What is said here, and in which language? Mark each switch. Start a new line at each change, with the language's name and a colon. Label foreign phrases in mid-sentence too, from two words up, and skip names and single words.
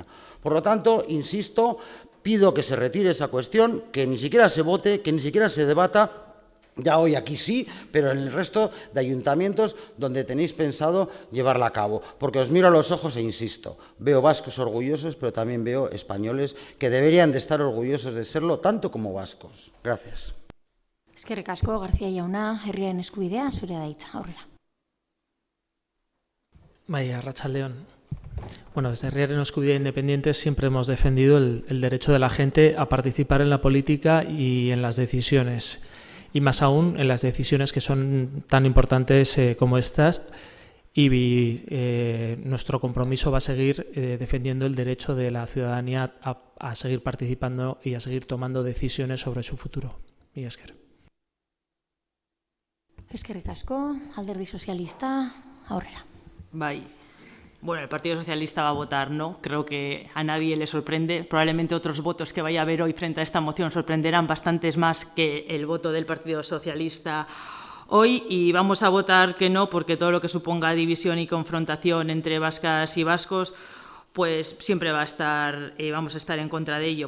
Spanish: Por lo tanto, insisto, pido que se retire esa cuestión, que ni siquiera se vote, que ni siquiera se debata. Ya hoy aquí sí, pero en el resto de ayuntamientos donde tenéis pensado llevarla a cabo. Porque os miro a los ojos e insisto, veo vascos orgullosos, pero también veo españoles que deberían de estar orgullosos de serlo, tanto como vascos. Gracias.
Basque: Eskerrik asko, García jauna, herriaren eskubidea, zurea da hitza, aurrera. Bai, arratsaldeon.
Spanish: Bueno, desde Herriaren Eskubidea Independientes siempre hemos defendido el derecho de la gente a participar en la política y en las decisiones. Y más aún en las decisiones que son tan importantes como estas, y nuestro compromiso va a seguir defendiendo el derecho de la ciudadanía a seguir participando y a seguir tomando decisiones sobre su futuro.
Basque: Y esker. Eskerrik asko, Alderdi Sozialista, aurrera. Bai.
Spanish: Bueno, el Partido Socialista va a votar no. Creo que a nadie le sorprende. Probablemente otros votos que vaya a haber hoy frente a esta moción sorprenderán bastantes más que el voto del Partido Socialista hoy. Y vamos a votar que no, porque todo lo que suponga división y confrontación entre vascas y vascos, pues siempre vamos a estar en contra de ello.